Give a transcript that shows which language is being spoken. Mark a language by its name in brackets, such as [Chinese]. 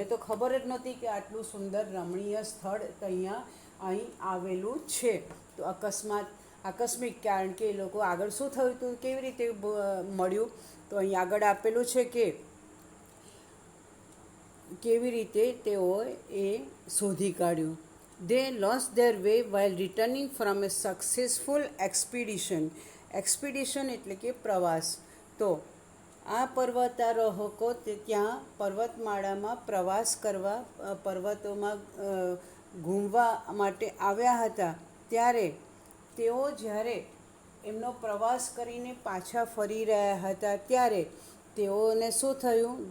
[Gujarati] એમને તો ખબર જ નહોતી કે આટલું સુંદર રમણીય સ્થળ અહીં આવેલું છે. તો આકસ્મિક, કારણ કે એ લોકો આગળ શું થયું હતું, કેવી રીતે મળ્યું? તો અહીં આગળ આપેલું છે કે કેવી રીતે તેઓએ એ શોધી કાઢ્યું. [English] They lost their way while returning from a successful expedition. [Gujarati] Expedition એટલે કે પ્રવાસ. તો આ પર્વતારોહકો ત્યાં પર્વતમાળામાં પ્રવાસ કરવા, પર્વતોમાં ઘૂમવા માટે આવ્યા હતા. ત્યારે તેઓ જ્યારે એમનો પ્રવાસ કરીને પાછા ફરી રહ્યા હતા, ત્યારે તેઓને શું થયું?